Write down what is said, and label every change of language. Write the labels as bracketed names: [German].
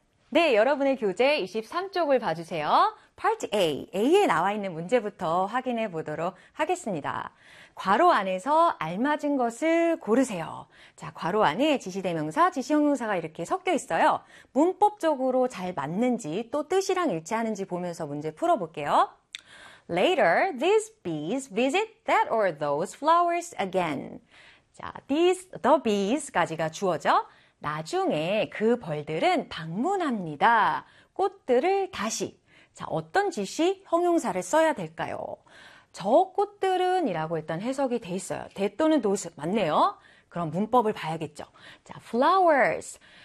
[Korean] 네, 여러분의 교재 23쪽을 봐주세요. Part A, A에 나와 있는 문제부터 확인해 보도록 하겠습니다. 괄호 안에서 알맞은 것을 고르세요. 자, 괄호 안에 지시대명사, 지시형용사가 이렇게 섞여 있어요. 문법적으로 잘 맞는지 또 뜻이랑 일치하는지 보면서 문제 풀어볼게요. [English] Later, these bees visit that or those flowers again. [Korean] 자, the bees까지가 주어죠. 나중에 그 벌들은 방문합니다. 꽃들을 다시. 자, 어떤 지시 형용사를 써야 될까요? 저 꽃들은 이라고 일단 해석이 돼 있어요. that 또는 those. 맞네요. 그럼 문법을 봐야겠죠. 자, flowers.